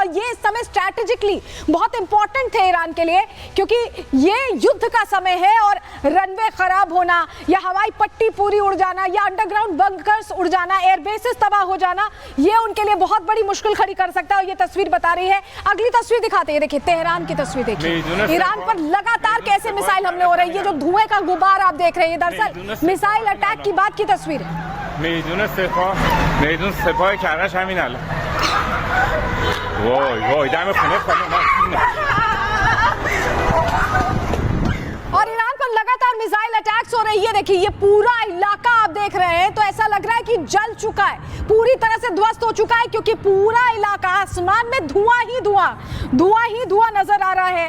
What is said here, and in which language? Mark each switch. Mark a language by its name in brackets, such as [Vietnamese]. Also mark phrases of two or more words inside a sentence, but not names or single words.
[Hindi] और ये समय स्ट्रैटेजिकली बहुत इंपॉर्टेंट थे ईरान के लिए, क्योंकि ये युद्ध का समय है और रनवे खराब होना या हवाई पट्टी पूरी उड़ जाना या [English] underground bunkers [Hindi] उड़ जाना, [English] air bases [Hindi] तबाह हो जाना, ये उनके लिए बहुत बड़ी मुश्किल खड़ी कर सकता है। और ये तस्वीर बता रही है। अगली तस्वीर दिखाते हैं, देखिए तेहरान की तस्वीर देखिए। ईरान पर लगातार कैसे मिसाइल हमले हो रहे हैं। ये जो धुएं का गुबार आप देख रहे हैं दरअसल [English] missile attack [Hindi] की बात की तस्वीर है। [Persian] میدون سپاه کردنش همین الان. وای وای دم خونه [Hindi] और ईरान पर लगातार [English] missile attacks [Hindi] हो रहे हैं। ये देखिए, ये पूरा इलाका आप देख रहे हैं तो ऐसा लग रहा है कि जल चुका है, पूरी तरह से ध्वस्त हो चुका है, क्योंकि पूरा इलाका आसमान में धुआं ही धुआं नजर आ रहा है।